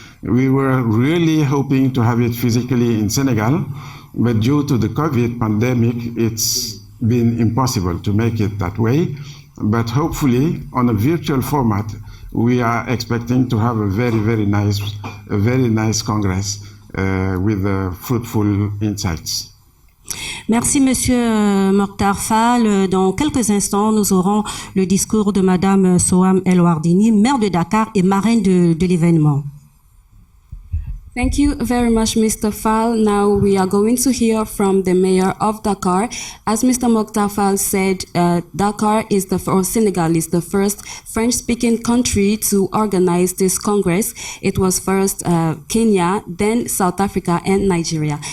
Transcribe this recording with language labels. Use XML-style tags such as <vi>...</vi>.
<en>We were really hoping to have it physically in Senegal, but due to the COVID pandemic, it's been impossible to make it that way. But hopefully, on a virtual format, we are expecting to have a very nice Congress with fruitful insights.</en> <fr>Merci, Monsieur Mokhtar Fall. Dans quelques instants, nous aurons le discours de Madame Soham El Wardini, maire de Dakar et marraine de l'événement.</fr> <en>Thank you very much, Mr. Fall. Now we are going to hear from the mayor of Dakar. As Mr. Mokhtar Fall said, Dakar is Senegal is the first French-speaking country to organize this Congress. It was first Kenya, then South Africa and Nigeria.</en>